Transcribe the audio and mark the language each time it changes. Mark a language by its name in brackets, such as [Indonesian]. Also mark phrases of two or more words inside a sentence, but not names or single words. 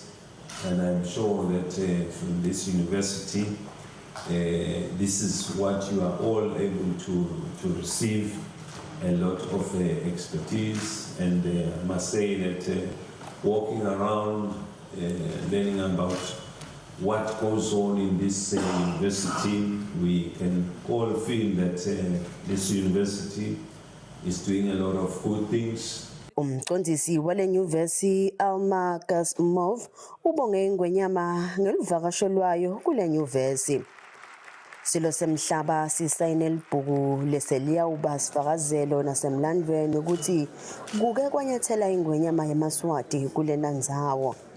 [English] And I'm sure that from this university, this is what you are all able to receive, a lot of expertise. And I must say that walking around, learning about what goes on in this university, we can all feel that this university is doing a lot of good things. [Swati] Umqondisi wale nyuvesi Alma Gasmov ubonge iNgwenyama ngelivakasho lwayo kule nyuvesi. Silo semhlaba sisayine libhuku leseliyawuba sifakazelo nasemlandweni ukuthi kuke kwanyathela iNgwenyama yaMaswati kulena ndzawo.